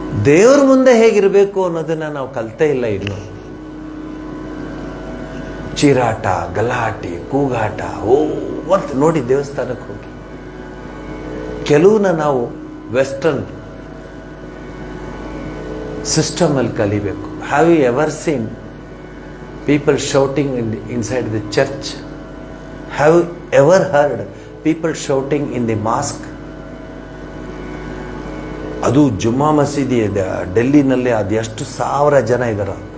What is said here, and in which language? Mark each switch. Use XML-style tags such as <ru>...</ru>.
<kn>ದೇವ್ರ ಮುಂದೆ ಹೇಗಿರಬೇಕು ಅನ್ನೋದನ್ನ ನಾವು ಕಲ್ತೇ ಇಲ್ಲ ಇನ್ನು. ಚೀರಾಟ, ಗಲಾಟೆ, ಕೂಗಾಟ, ಅಂತ ನೋಡಿ ದೇವಸ್ಥಾನಕ್ಕೆ ಹೋಗಿ. ಕೆಲವನ್ನ ನಾವು ವೆಸ್ಟರ್ನ್ ಸಿಸ್ಟಮ್ ಅಲ್ಲಿ ಕಲಿಬೇಕು.</kn> <en>Have you ever seen people shouting inside the church? Have you ever heard people shouting in the mosque?</en> <kn>ಅದು ಜುಮ್ಮಾ ಮಸೀದಿ ಇದೆ ಡೆಲ್ಲಿನಲ್ಲಿ, ಅದು ಎಷ್ಟು 1000 ಜನ ಇದ್ದಾರೆ.</kn>